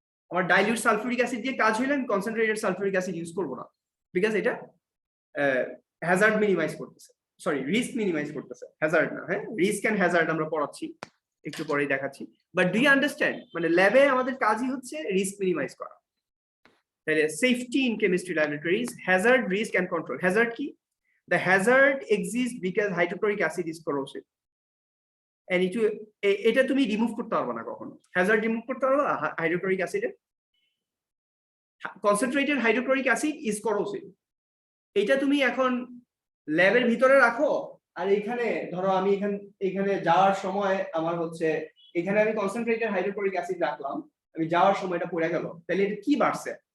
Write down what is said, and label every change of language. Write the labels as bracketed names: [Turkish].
[Bangla] আমার dilute sulphuric acid দিয়ে কাজ হইলে আমি কনসেন্ট্রেটেড সালফিউরিক অ্যাসিড ইউজ করবো না, বিকজ এটা হ্যাজার্ড মিনিমাইজ করতেছে, সরি রিস্ক মিনিমাইজ করতেছে, হ্যাজার্ড না। হ্যাঁ, রিস্ক এন্ড হ্যাজার্ড আমরা পড়াচ্ছি, একটু পরেই দেখাচ্ছি। বাট [English] do you understand, [Bangla] মানে ল্যাবে আমাদের কাজই হচ্ছে রিস্ক মিনিমাইজ করা। তাহলে safety in chemistry laboratories, Hazard, risk and control. Hazard কি? [English] The hazard exists because hydrochloric acid is corrosive, and [Bangla] এটা তুমি রিমুভ করতে পারবে না কখনো। হ্যাজার্ড রিমুভ করতে পারবে hydrochloric অ্যাসিডে? [English] Concentrated hydrochloric acid is corrosive. [Bangla] এটা তুমি এখন ল্যাবের ভিতরে রাখো, আর এখানে ধরো আমি এখানে যাওয়ার সময় আমার হচ্ছে এখানে আমি কনসেন্ট্রেটেড হাইড্রোক্লোরিক অ্যাসিড রাখলাম, আমি যাওয়ার সময় এটা পড়ে গেল, তাহলে এটা কি বাড়ছে?